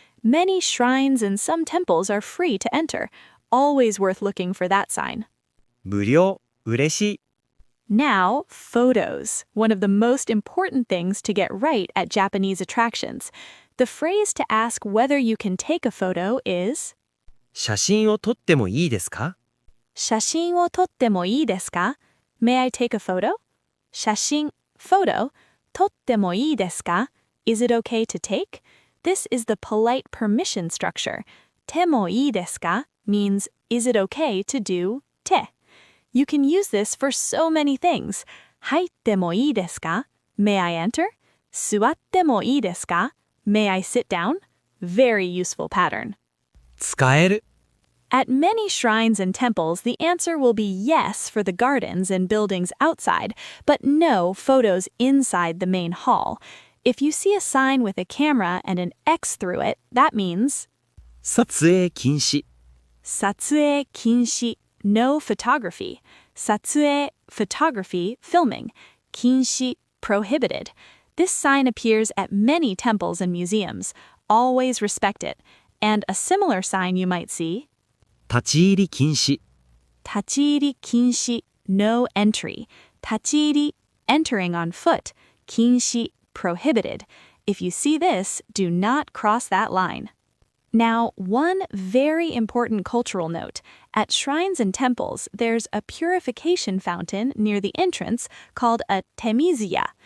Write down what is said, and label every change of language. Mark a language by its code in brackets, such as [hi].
[en] Many shrines and some temples are free to enter. Always worth looking for that sign. [ja] 無料。嬉しい。 [en] Now, photos. One of the most important things to get right at Japanese attractions. The phrase to ask whether you can take a photo is [ja] 写真を撮ってもいいですか？写真を撮ってもいいですか? [en] May I take a photo? 写真, photo, [ja] 撮ってもいいですか? [en] Is it okay to take? This is the polite permission structure. てもいいですか means is it okay to do て. You can use this for so many things. [ja] 入ってもいいですか? [en] May I enter? [ja] 座ってもいいですか? [en] May I sit down? Very useful pattern. [ja] 使える。 [en] At many shrines and temples, the answer will be yes for the gardens and buildings outside, but no photos inside the main hall. If you see a sign with a camera and an X through it, that means [ja] 撮影禁止。 [en] 撮影禁止, no photography. 撮影, photography, filming. 禁止, prohibited. This sign appears at many temples and museums. Always respect it. And a similar sign you might see, [ja] 立ち入り禁止。 [en] 立ち入り禁止, no entry. 立ち入り, entering on foot. 禁止, prohibited. If you see this, do not cross that line. Now, one very important cultural note. At shrines and temples, there's a purification fountain near the entrance called a temizuya.